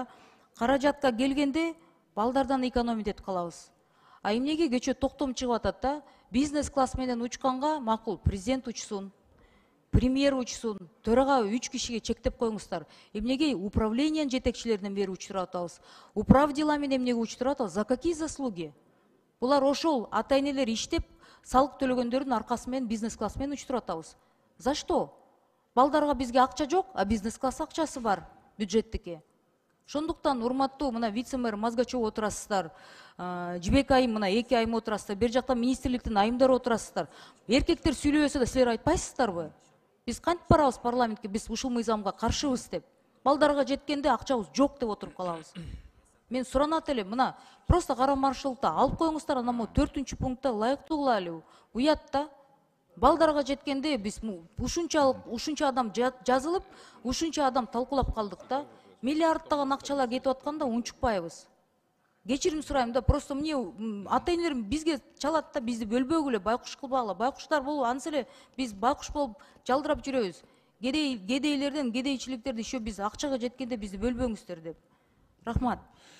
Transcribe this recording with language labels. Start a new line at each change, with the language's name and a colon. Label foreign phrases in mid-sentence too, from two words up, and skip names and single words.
Kyrgyz: Каражатка келгенде балдардан экономить этип калабыз. А эмнеге кечээ токтом чыгып атат да? Бизнес класс менен учканга макул, президент учсун, премьер учсун, төрага 3 кишиге чектеп коюңуздар. Эмнеге управлениянын жетекчилеринен бери учтуруп атабыз?
Russian: Управ делами
Kyrgyz: эмнеге учтуруп атабыз?
Russian: За какие заслуги?
Kyrgyz: Булар ошол ата-энелер иштеп, салык төлөгөндөрдүн аркасы менен бизнес класс менен учтуруп атабыз.
Russian: За что?
Kyrgyz: Балдарга бизге акча жок, а бизнес класс акчасы бар бюджеттики. Ошондуктан урматтуу мына вице-мэр Мазгачев отурасыздар, Жибек айым мына 2 айым отурасыздар, бер жакта министрликтин айымдары отурасыздар. Эркектер сүйлөбөсө да силер айтпайсыздарбы? Биз кантип барабыз парламентке, биз ушул мыйзамга каршыбыз деп. Балдарга жеткенде акчабыз жок деп отуруп калабыз. Мен суранат элем, мына просто кара маршрутта алып коюңуздар, анан 4-чү пунктта ылайыктуу кылайлы. Уят да. Балдарга жеткенде биз ушунча адам жазылып, ушунча адам талкуулап калдык да. Миллиардтаган акчалар кетип атканда унчукпайбыз. Кечирим сурайм да,
Russian: просто мне
Kyrgyz: ата-энелерим бизге чалат да, бизди бөлбөгүлө, байкуш кылбагыла. Байкуштар болуп, ансы эле биз байкуш болуп жалдырап жүрөбүз. Кедейлерден, кедейчиликтерди еще биз акчага жеткенде бизди бөлбөңүздөр деп. Рахмат.